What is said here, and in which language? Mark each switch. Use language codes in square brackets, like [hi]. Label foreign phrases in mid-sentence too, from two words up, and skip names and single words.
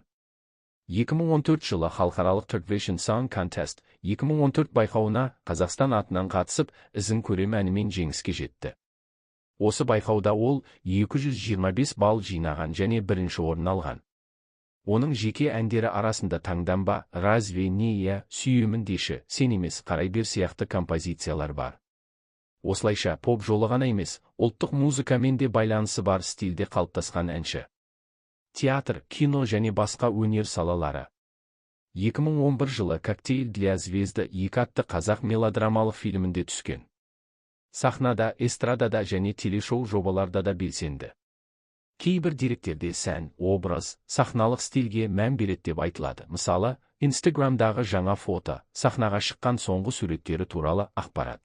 [kk] 2014 жылы халықаралық Turkvision Song Contest 2014 байқауына Қазақстан атынан қатысып, ізін көрем әнімен жеңіске жетті. Осы байқауда ол 225 балл жинаған және бірінші орын алған. Оның жеке әндері арасында таңданба, разве не я, сүйемін деші, сен емес, қарай бер сияқты композициялар бар. Осылайша поп жолы ғана емес, ұлттық музыкамен де байланысы бар стильде қалыптасқан әнші. Театр, кино және басқа өнер салалары. 2011 жылы «Коктейль для звезды» 2 атты қазақ мелодрамалық фильмінде түскен. Сахнада, эстрадада және телешоу жобаларда да белсенді. Кейбір деректерде сән, образ, сахналық стильге мән береді деп айтылады. Мысалы, Instagramдағы жаңа фото, сахнаға шыққан соңғы суреттері туралы ақпарат.